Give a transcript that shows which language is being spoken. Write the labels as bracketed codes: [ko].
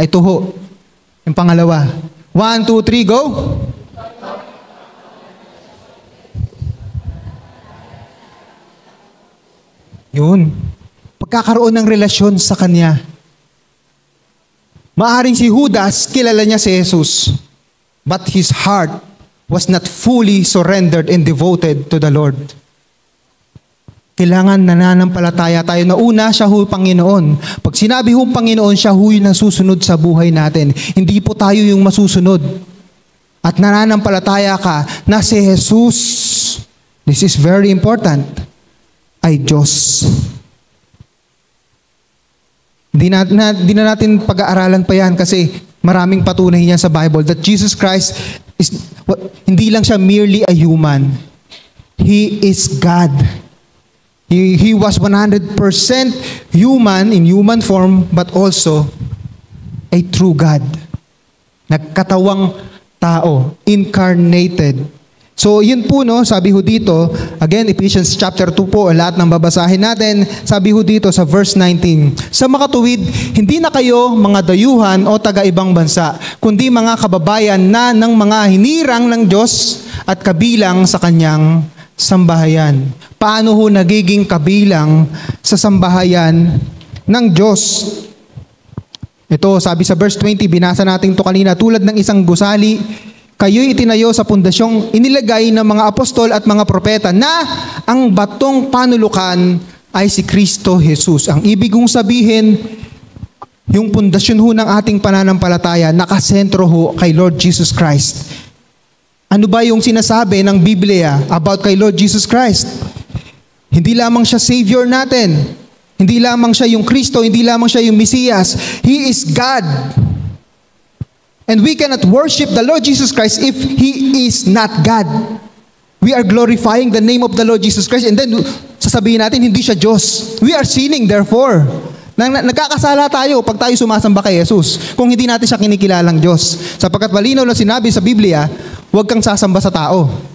[tl] Ito ho, yung pangalawa. 1, 2, 3, go! Yun. Pagkakaroon ng relasyon sa kanya. Maaring si Judas, kilala niya si Jesus. [en] But his heart was not fully surrendered and devoted to the Lord. [tl] Kailangan nananampalataya tayo na una, siya ho Panginoon. Pag sinabi ho Panginoon, siya ho yung nasusunod sa buhay natin. Hindi po tayo yung masusunod. At nananampalataya ka na si Jesus, [en] this is very important, [tl] ay Diyos. Hindi na natin pag-aaralan pa yan kasi maraming patunay niya sa Bible that Jesus Christ hindi lang siya [en] merely a human. He is God. He was 100% human in human form but also a true God. [tl] Nagkatawang tao, incarnated. So yun po no, sabi ho dito, again Ephesians chapter 2 po, lahat ng babasahin natin, sabi ho dito sa verse 19, sa makatuwid, hindi na kayo mga dayuhan o taga-ibang bansa, kundi mga kababayan na ng mga hinirang ng Diyos at kabilang sa kanyang sambahayan. Paano ho nagiging kabilang sa sambahayan ng Diyos? Ito, sabi sa verse 20, binasa natin ito kanina, tulad ng isang gusali, kayo'y itinayo sa pundasyong inilagay ng mga apostol at mga propeta na ang batong panulukan ay si Kristo Jesus. Ang ibig kong sabihin, yung pundasyon ho ng ating pananampalataya, nakasentro ho kay Lord Jesus Christ. Ano ba yung sinasabi ng Biblia about kay Lord Jesus Christ? Hindi lamang siya Savior natin. Hindi lamang siya yung Kristo, hindi lamang siya yung Mesiyas. [en] He is God. And we cannot worship the Lord Jesus Christ if He is not God. We are glorifying the name of the Lord Jesus Christ and then [tl] sasabihin natin hindi siya Diyos. [en] We are sinning therefore. [tl] Nagkakasala tayo pag tayo sumasamba kay Jesus kung hindi natin siya kinikilalang Diyos. Sapagkat malinaw na sinabi sa Biblia, huwag kang sasamba sa tao.